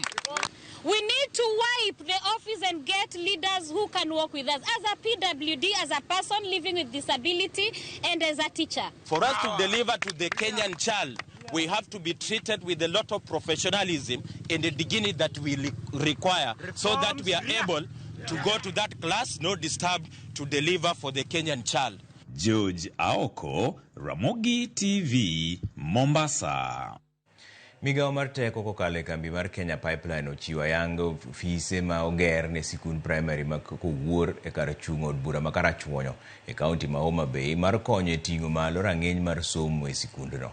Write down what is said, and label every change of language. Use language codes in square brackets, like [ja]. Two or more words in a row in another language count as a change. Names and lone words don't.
[en] We need to wipe the office and get leaders who can work with us as a PWD, as a person living with disability, and as a teacher. For us to deliver to the Kenyan child, we have to be treated with a lot of professionalism and the dignity that we require so that we are able to go to that class, no disturbed, to deliver for the Kenyan child. George Aoko, Ramogi TV, Mombasa. [luo] Migao mar teko kokalo e kambi mar Kenya Pipeline ochiwo yango ofise ma oger ne sikund primary ma kowuor e kar chung' od bura ma Karachuonyo e kaunti ma Homa Bay mar konyo e ting'o malo rang'iny mar somo e sikundno.